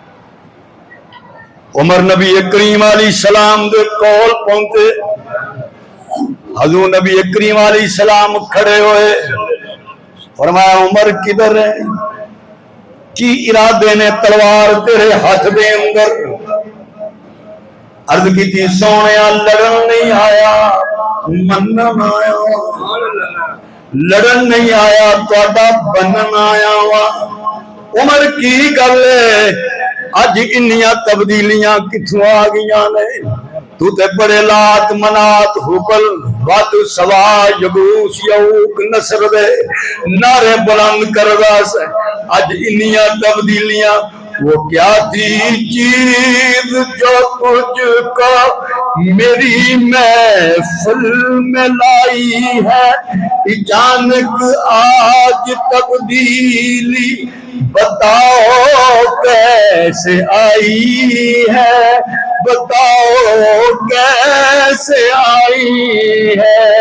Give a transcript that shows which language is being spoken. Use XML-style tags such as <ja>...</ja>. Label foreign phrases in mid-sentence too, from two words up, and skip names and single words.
<pa>عمر نبی کریم</pa> <ar>علیہ السلام</ar> <pa>دے کول پہنچے حضور نبی کریم</pa> <ar>علیہ السلام</ar> <pa>کھڑے ہوئے فرمایا عمر کدھر ہے کی ارادے نے تلوار تیرے ہاتھ دے اندر عرض کی تھی سونیا لڑن نہیں آیا منن آیا لڑن نہیں آیا تہاڈا بنن آیا وا عمر کی گل ہے اج انیاں تبدیلیاں کتھوں آ گئیاں نے تو تے بڑے لات منات حبل واد سوا یغوس یعوق نصر دے نعرے بلند کردا سے اج انیاں تبدیلیاں</pa> <ur>وہ کیا تھی چیز جو تجھ کو میری محفل میں لائی ہے، اچانک آج تبدیلی بتاؤ کیسے آئی ہے، بتاؤ کیسے آئی ہے۔</ur>